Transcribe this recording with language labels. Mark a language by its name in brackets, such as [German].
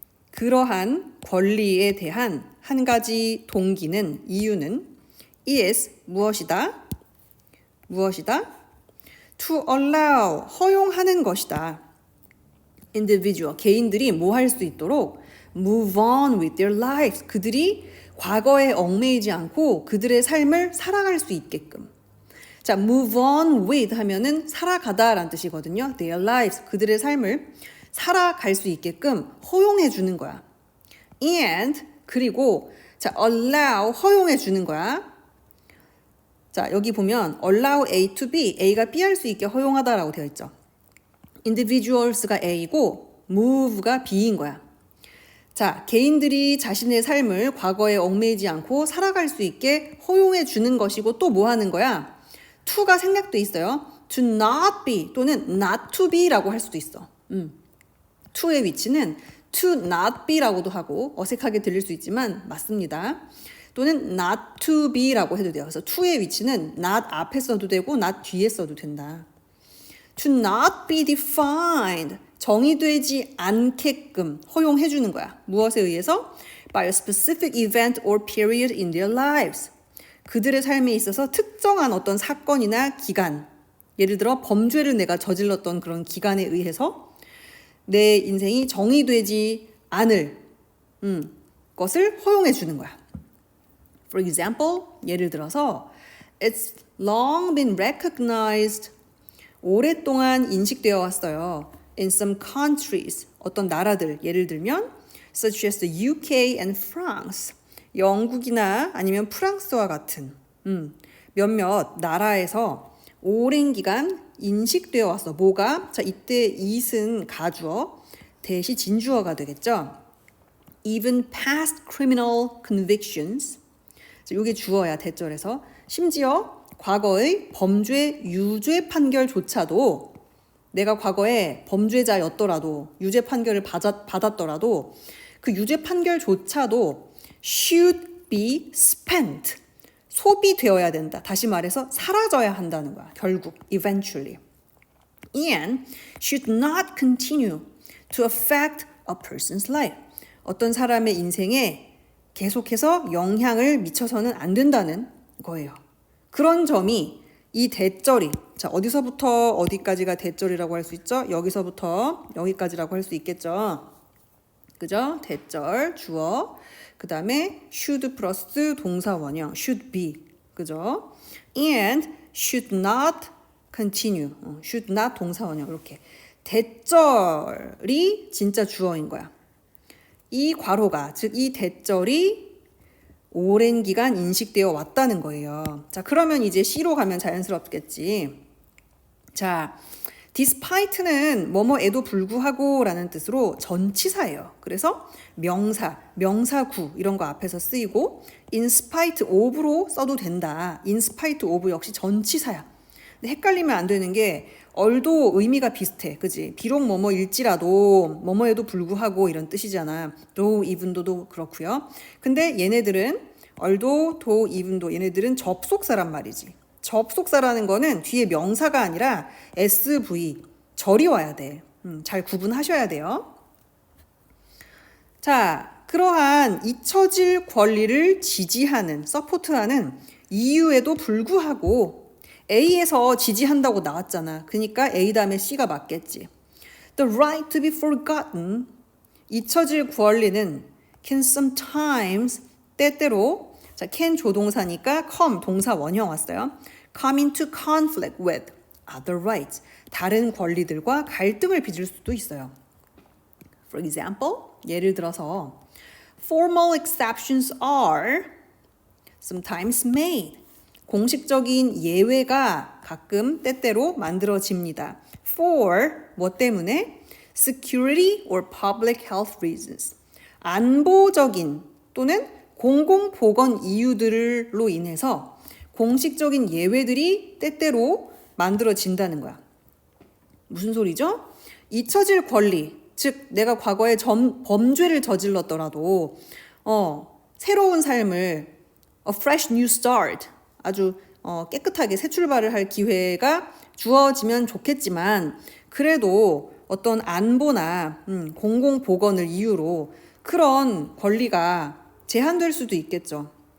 [Korean] 그러한 권리에 대한 한 가지 동기는, 이유는 is 무엇이다? [English] To allow, [Korean] 허용하는 것이다. [English] individual, [Korean] 개인들이 뭐 할 수 있도록 [English] move on with their lives. [Korean] 그들이 과거에 얽매이지 않고 그들의 삶을 살아갈 수 있게끔. 자, [English] move on with [Korean] 하면은 살아가다라는 뜻이거든요. [English] their lives, [Korean] 그들의 삶을 살아갈 수 있게끔 허용해 주는 거야. and 그리고 자, allow 허용해 주는 거야. 자, 여기 보면 [English] allow A to B, [Korean] A가 B 할 수 있게 허용하다라고 되어 있죠. individuals가 A이고 move가 B인 거야. 자, 개인들이 자신의 삶을 과거에 얽매이지 않고 살아갈 수 있게 허용해 주는 것이고 또 뭐 하는 거야? to가 생략돼 있어요. [English] to not be [Korean] 또는 [English] not to be [Korean] 라고 할 수도 있어. to의 위치는 [English] to not be [Korean] 라고도 하고 어색하게 들릴 수 있지만 맞습니다. 또는 [English] not to be [Korean] 라고 해도 돼요. 그래서 to의 위치는 not 앞에 써도 되고 not 뒤에 써도 된다. [English] to not be defined, [Korean] 정의되지 않게끔 허용해 주는 거야. 무엇에 의해서? [English] by a specific event or period in their lives. [Korean] 그들의 삶에 있어서 특정한 어떤 사건이나 기간, 예를 들어 범죄를 내가 저질렀던 그런 기간에 의해서 내 인생이 정의되지 않을 것을 허용해 주는 거야. [English] For example, [Korean] 예를 들어서 [English] It's long been recognized. [Korean] 오랫동안 인식되어 왔어요. [English] In some countries, [Korean] 어떤 나라들, 예를 들면 [English] such as the UK and France. [Korean] 영국이나 아니면 프랑스와 같은 몇몇 나라에서 오랜 기간 인식되어 왔어. 뭐가? 자, 이때 it은 가주어, that이 진주어가 되겠죠. [English] Even past criminal convictions. [Korean] 이게 주어야, 대절에서. 심지어 과거의 범죄 유죄 판결조차도 내가 과거에 범죄자였더라도 유죄 판결을 받았더라도 그 유죄 판결조차도 [English] should be spent. [Korean] 소비되어야 된다. 다시 말해서 사라져야 한다는 거야. 결국 eventually. [English] and should not continue to affect a person's life. [Korean] 어떤 사람의 인생에 계속해서 영향을 미쳐서는 안 된다는 거예요. 그런 점이 이 대절이, 자, 어디서부터 어디까지가 대절이라고 할 수 있죠? 여기서부터 여기까지라고 할 수 있겠죠. 그죠? 대절, 주어. 그 다음에 should 플러스 동사 원형, [English] should be. [Korean] 그죠? [English] and should not continue. should not [Korean] 동사 원형. 이렇게. 대절이 진짜 주어인 거야. 이 괄호가, 즉 이 대절이 오랜 기간 인식되어 왔다는 거예요. 자, 그러면 이제 C로 가면 자연스럽겠지. 자, despite는 뭐뭐에도 불구하고 라는 뜻으로 전치사예요. 그래서 명사, 명사구 이런 거 앞에서 쓰이고 [English] in spite of [Korean] 로 써도 된다. [English] in spite of [Korean] 역시 전치사야. 근데 헷갈리면 안 되는 게 얼도 의미가 비슷해. 그지? 비록 뭐뭐일지라도 뭐뭐에도 불구하고 이런 뜻이잖아. though, even도 그렇고요. 근데 얘네들은 얼도, though, even도 얘네들은 접속사란 말이지. 접속사라는 거는 뒤에 명사가 아니라 SV, 절이 와야 돼. 잘 구분하셔야 돼요. 자, 그러한 잊혀질 권리를 지지하는, 서포트하는 이유에도 불구하고 A에서 지지한다고 나왔잖아. 그러니까 A 다음에 C가 맞겠지. [English] The right to be forgotten, [Korean] 잊혀질 권리는 [English] can sometimes, [Korean] 때때로, 자, [English] can [Korean] 조동사니까 [English] come [Korean] 동사 원형 왔어요. [English] come into conflict with other rights, [Korean] 다른 권리들과 갈등을 빚을 수도 있어요. [English] For example, [Korean] 예를 들어서 [English] formal exceptions are sometimes made. [Korean] 공식적인 예외가 가끔 때때로 만들어집니다. For 뭐 때문에? [English] Security or public health reasons. [Korean] 안보적인 또는 공공보건 이유들로 인해서 공식적인 예외들이 때때로 만들어진다는 거야. 무슨 소리죠? 잊혀질 권리, 즉 내가 과거에 범죄를 저질렀더라도 새로운 삶을 [English] a fresh new start, [Korean] 아주 깨끗하게 새 출발을 할 기회가 주어지면 좋겠지만 그래도 어떤 안보나 공공보건을 이유로 그런 권리가 제한될 수도 있겠죠.